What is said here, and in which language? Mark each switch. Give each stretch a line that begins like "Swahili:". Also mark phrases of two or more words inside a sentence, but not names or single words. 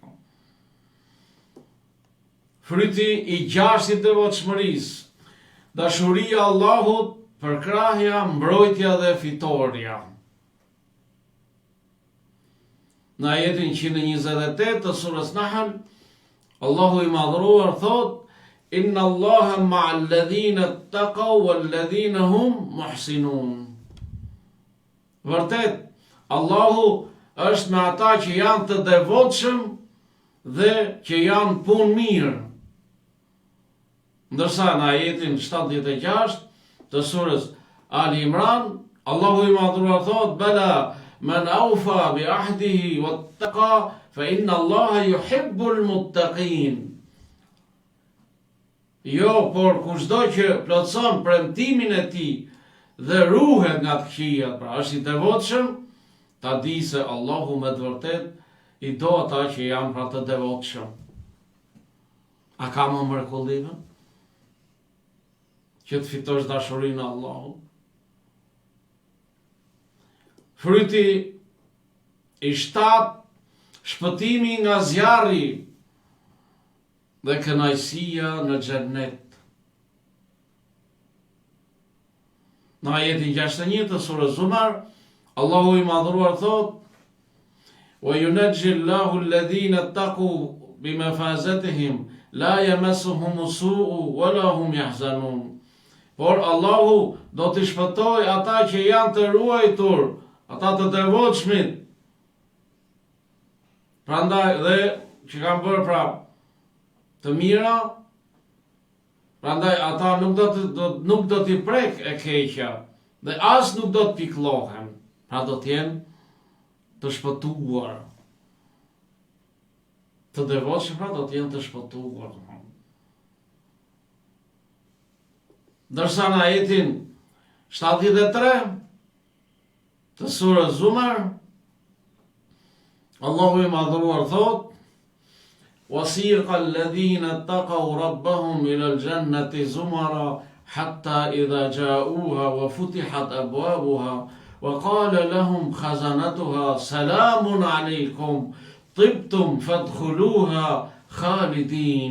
Albanian: Fryti i gjashtë i devotshmërisë, dashuria e Allahut, përkrahja, mbrojtja dhe fitoria. Në ajetin 128 të surës Nahl, Allahu i madhruar thot:
Arabic: إن الله مع الذين اتقوا والذين هم محسنون.
Albanian: Vërtet, Allahu është me ata që janë të devotshëm dhe që janë punë mirë. Ndërsa në ajetin 76 të surës Ali Imran, Allahu i madhruar thot:
Arabic: بلى من أوفى بعهده واتقى فإن الله يحب المتقين.
Albanian: Jo, por kushdo që plotson premtimin e tij dhe ruhet nga të këqijat, pra është i devotshëm, ta di se Allahu me të vërtet i do ata që janë pra të devotshëm. A ka më mrekullim? Që që të fitosh dashurinë e Allahut. Fryti i 7, shpëtimi nga zjarri dhe kënaqësia në xhennet. Në ajetin 61 të surës Zumar, Allahu i madhruar thot:
Arabic: "وينجي الله الذين اتقوا بمفازتهم لا يمسهم السوء ولا هم يحزنون."
Albanian: Por Allahu do t'i shpëtoj ata që janë të ruajtur, ata të devotshmit. Prandaj dhe që kanë bërë të mira, prandaj ata nuk do t'i prek e keqja dhe as nuk do të pikëllohen, pra do t'jenë të shpëtuar. Të devotshëm pra do t'jenë të shpëtuar. Ndërsa në ajetin 73 të surës Zumar, Allahu i madhruar thot:
Arabic: "وسيق الذين اتقوا ربهم إلى الجنة زمرا حتى إذا جاءوها وفتحت أبوابها وقال لهم خزنتها سلام عليكم طبتم فادخلوها خالدين."